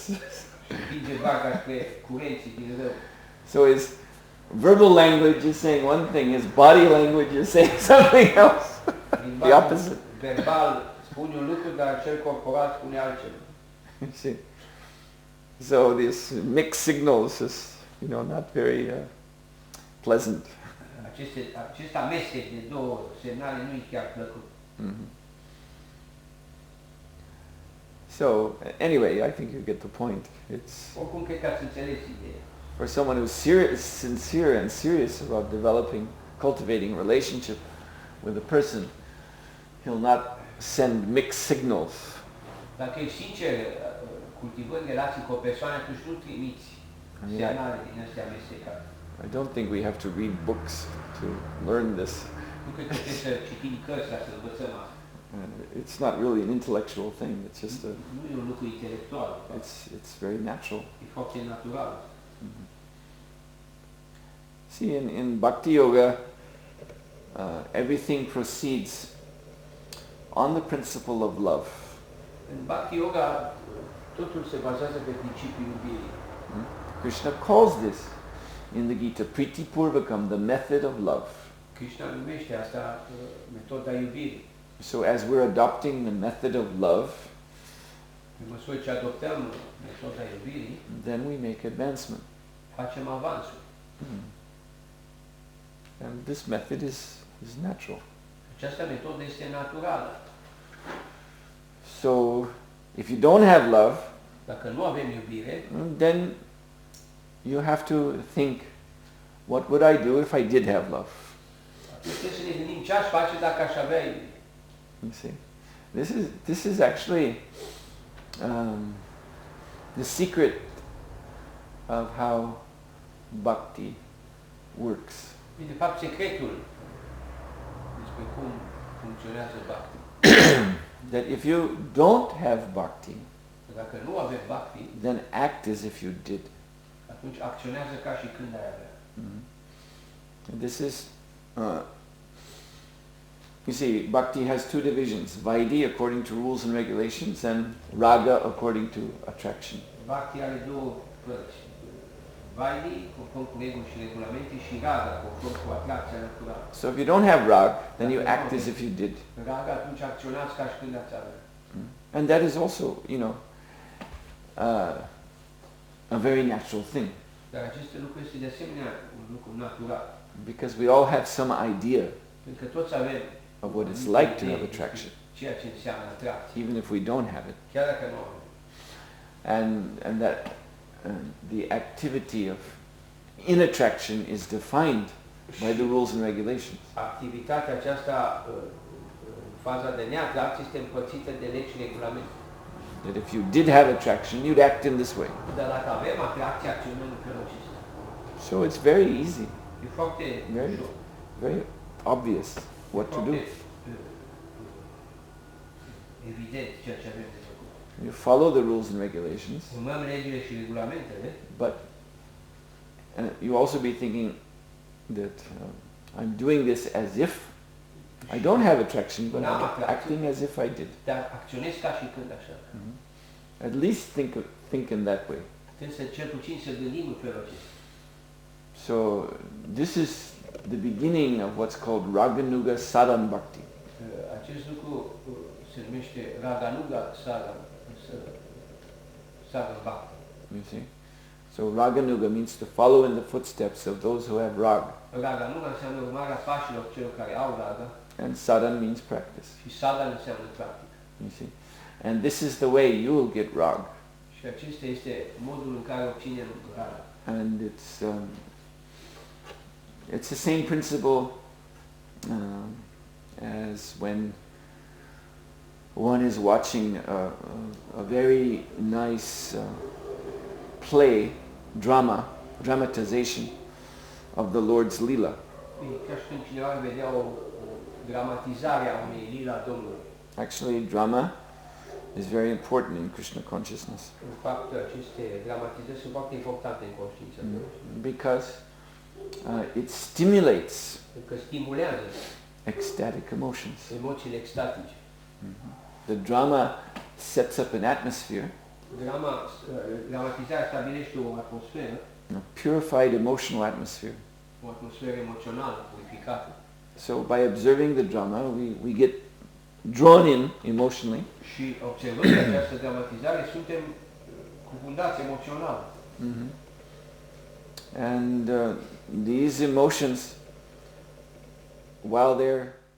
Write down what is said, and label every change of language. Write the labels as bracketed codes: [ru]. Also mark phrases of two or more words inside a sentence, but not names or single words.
[ro] Împinge barca spre curenții din râu. [en] So his verbal language is saying one thing, his body language is saying something else. The opposite. [ro] Verbal spune un lucru, dar cel corporal spune altceva. [en] You see. So this mixed signals is, not very pleasant. [ro] Acest amestec de două semnale nu e chiar plăcut. Mm-hmm. [en] So anyway, I think you get the point. It's [ro] Oricum cred că ați înțeles ideea. [en] for someone who's sincere and serious about cultivating relationship with a person, he'll not send mixed signals. [ro] Dacă ești sincer, cultivând relații cu o persoană, atunci nu trimiți semnale din astea amestecate. [en] I don't think we have to read books to learn this. [ro] Nu cred că trebuie să citim cărți ca să învățăm asta. [en] It's not really an intellectual thing. It's just [ro] Nu e un lucru intelectual. [en] it's very natural. [ro] E foarte natural. Mm-hmm. [en] See, in Bhakti Yoga, everything proceeds on the principle of love. [ro] În Bhakti Yoga, totul se bazează pe principiul iubirii. [en] Krishna calls this in the Gita, [sa] Priti Purvakam, [en] the method of love. [ro] Krishna numește asta metoda iubirii. [en] So as we're adopting the method of love, [ro] Pe măsură ce adoptăm metoda iubirii, [en] then we make advancement. [ro] facem avansul. [en] And this method is natural. [ro] Această metodă este naturală. [en] So if you don't have love, [ro] Dacă nu avem iubire, [en] then you have to think, what would I do if I did have love? [ro] atunci trebuie să ne gândim ce aș face dacă aș avea iubire. [en] You see, this is actually the secret of how bhakti works. [ro] De fapt, secretul despre cum funcționează bhakti. [en] That if you don't have bhakti, [ro] Dacă nu avem bhakti, [en] then act as if you did. [ro] atunci acționează ca și când ai avea. [en] And this is, you see, bhakti has two divisions: Vaidhi according to rules and regulations, and Raga according to attraction. [ro] Bhakti are două părți. Vaidhi, conform cu reguli și regulamente, și Raga, conform cu atracția naturală. [en] So if you don't have Rag, then you act as if you did. [ro] Raga, atunci acționați ca și când ați avea. [en] And that is also, a very natural thing, [ro] Dar acest lucru este de asemenea un lucru natural. [en] because we all have some idea [ro] Pentru că toți avem [en] of what it's like to have attraction, [ro] ceea ce înseamnă atracție, [en] even if we don't have it. [ro] chiar dacă nu avem. [en] And that the activity of in attraction is defined by the rules and regulations. [ro] Activitatea aceasta, faza de neatracție, este împărțită de legi și regulamente. [en] That if you did have attraction, you'd act in this way. [ro] Dar dacă avem atracție, acționăm în felul acesta. [en] So it's very easy, [ro] E foarte ușor. [en] very obvious what to do. [ro] Evident ceea ce avem de făcut. [en] You follow the rules and regulations, [ro] Urmăm legile și regulamentele, [en] but you also be thinking that I'm doing this as if I don't have attraction, but I'm acting as if I did. [ro] dar acționez ca și când așa. [en] At least think in that way. [ro] Trebuie să cel puțin să gândim în felul acesta. [en] So this is the beginning of what's called Raganuga Sadhan Bhakti. [ro] Acest lucru se numește Raganuga Sadhan Bhakti. [en] You see? So Raganuga means to follow in the footsteps of those who have Rag. [ro] Raganuga înseamnă urmarea pașilor celor care au raga [en] And Sadhan means practice. [ro] și Sadhan înseamnă practică. [en] You see? And this is the way you will get Rag. [ro] Și acesta este modul în care obținem raga. [en] And it's the same principle as when one is watching a very nice play, dramatization of the Lord's Lila. [ro] Ca și când cineva vedea o dramatizare a unei lila Domnului. [en] Actually, drama is very important in Krishna consciousness. [ro] În fapt, aceste dramatizări sunt foarte importante în conștiința [en] Because it stimulates [ro] Pentru că stimulează [en] ecstatic emotions. [ro] emoțiile extatice. [en] The drama sets up an atmosphere, [ro] Dramatizarea stabilește o atmosferă, [en] a purified emotional atmosphere. [ro] o atmosferă emoțională purificată. [en] So by observing the drama, we get drawn in emotionally. [ro] Și observând această dramatizare, suntem cufundați emoțional. [en] And these emotions, while they're